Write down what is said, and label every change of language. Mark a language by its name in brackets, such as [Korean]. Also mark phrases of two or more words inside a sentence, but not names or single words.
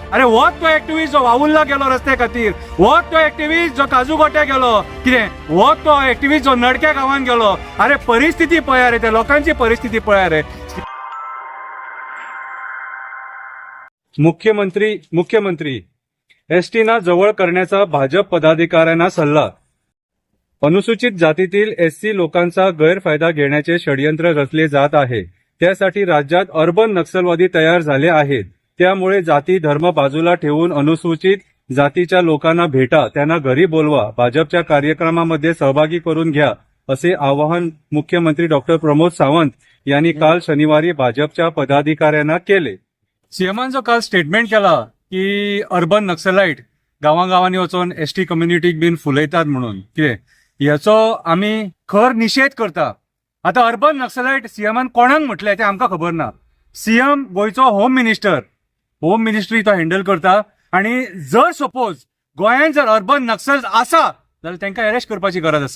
[Konkani] अरे होच तो एक्टिविस्ट जो वावुल्ला गेलो रस्त्या खातीर. होच तो एक्टिविस्ट जो काजूगोट्या गेलो. कितें होच तो एक्टिविस्ट जो नडक्या गांवांत गेलो. अरे परिस्थिती पळया रे, त्या लोकांची परिस्थिती पळया रे. [Marathi] मुख्यमंत्री एसटीना जवळ करण्याचा भाजप पदाधिकाऱ्यांना सल्ला. अनुसूचित जातीतील एससी लोकांचा गैरफायदा घेण्याचे षडयंत्र रचले जात आहे. त्यासाठी राज्यात अर्बन नक्षलवादी तयार झाले आहेत. त्यामुळे जाती धर्म बाजूला ठेवून अनुसूचित जातीच्या लोकांना भेटा, त्यांना घरी बोलवा, भाजपच्या कार्यक्रमामध्ये सहभागी करून घ्या, असे आवाहन मुख्यमंत्री डॉक्टर प्रमोद सावंत यांनी काल शनिवारी भाजपच्या पदाधिकाऱ्यांना केले. [Konkani] सीएमान जो काल स्टेटमेंट केला की [English] urban naxalite [Konkani] गावागावांनी वचून [English] ST communityक [Konkani] बीन फुलयतात म्हणून, कितें याचो आम्ही खर निषेध करता. आता [English] urban naxalite [Konkani] सीएमान कोणाक म्हटले ते आमकां खबर ना. सीएम गोयचो [English] home ministry [Konkani] तो हँडल करता आणि जर सपोज गोंयांत जर [English] urban naxal [Konkani] आसा जाल्यार तांकां अरेस्ट करपाची गरज आसा.